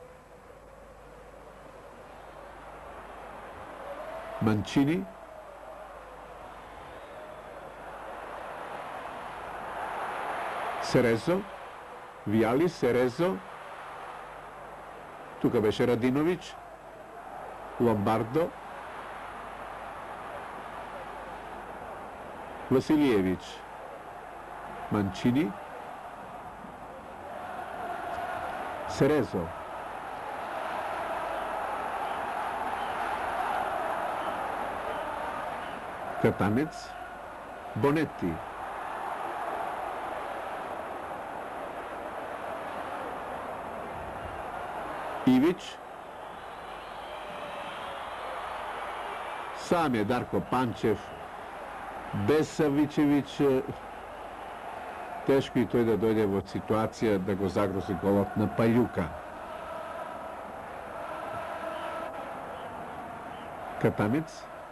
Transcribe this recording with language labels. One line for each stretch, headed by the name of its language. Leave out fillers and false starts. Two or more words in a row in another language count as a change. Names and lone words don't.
Macedonian: Манчини. Серезо. Вијали, Серезо. Тука беше Радиновиќ. Ломбардо. Василиевич. Манчини. Серезо. Катанец. Бонети. Ивич. Сам е Дарко Панчев. Без Савичевиќ тешко и тој да дојде во ситуација да го загрози голот на Пајука. Катанец.